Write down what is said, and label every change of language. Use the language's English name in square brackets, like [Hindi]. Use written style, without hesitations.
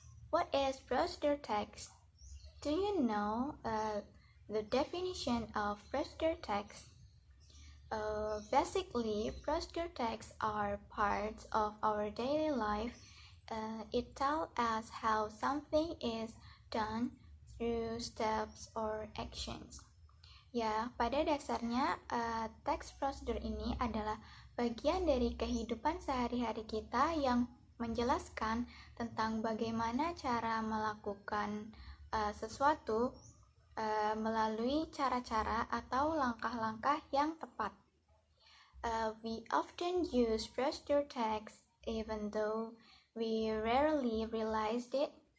[English] What is procedure text? Do you know the definition of procedure text? Basically, procedure texts are parts of our daily life. It tells us how something is done through steps or actions. [Indonesian] Ya, pada dasarnya teks prosedur ini adalah bagian dari kehidupan sehari-hari kita yang menjelaskan tentang bagaimana cara melakukan sesuatu melalui cara-cara atau langkah-langkah yang tepat. [English] We often use procedure text even though we rarely realized it.